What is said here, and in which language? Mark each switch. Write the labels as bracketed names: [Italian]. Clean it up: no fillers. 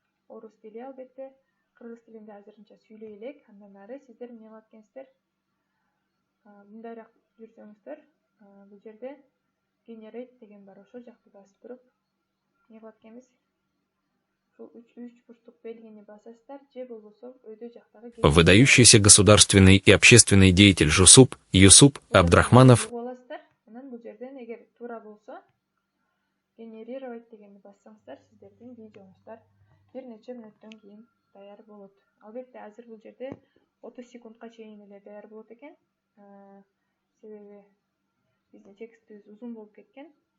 [Kyrgyz] Орус тили албетте, кыргыз тилинде азырынча сүйлөй элек. Андан ары сиздер эмне кылат экенсиздер? Мындайраак жүрсөңүздөр, бул жерде generate деген бар, ошол жакты басып туруп эмне кылат экенбиз? Ушул үч бурчтук белгини басасыздар, же болбосо өйдө жактагы [Russian] Выдающийся государственный и общественный деятель Жусуп Юсуп Абдрахманов. [Kyrgyz] Анан бул жерден эгер туура болсо, генерировать дегенди бассаңыздар, сиздердин видеоңуздар бир нече мүнөттөн кийин даяр болот. Албетте азыр бул жерде 30 секундка чейин эле даяр болот экен. Себеби биздин текстибиз узун болуп кеткен.